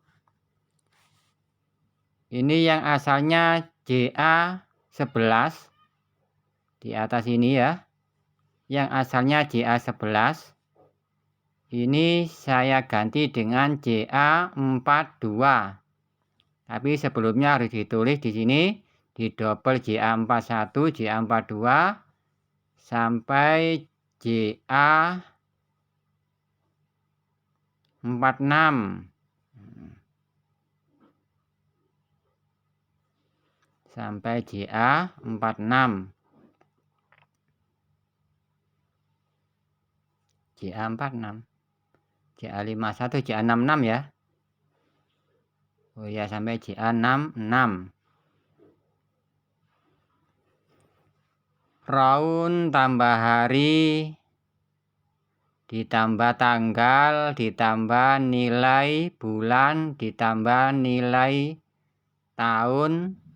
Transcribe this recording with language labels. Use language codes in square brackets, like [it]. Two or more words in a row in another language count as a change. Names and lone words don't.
[id] Ini yang asalnya JA11 di atas ini ya. Yang asalnya JA11 ini saya ganti dengan JA42. Tapi sebelumnya harus ditulis di sini di double JA41, JA42 sampai JA46. Sampai JA46. JA46. JA51, JA66 ya. Oh ya, sampai JA66. Round tambah hari ditambah tanggal ditambah nilai bulan ditambah nilai tahun,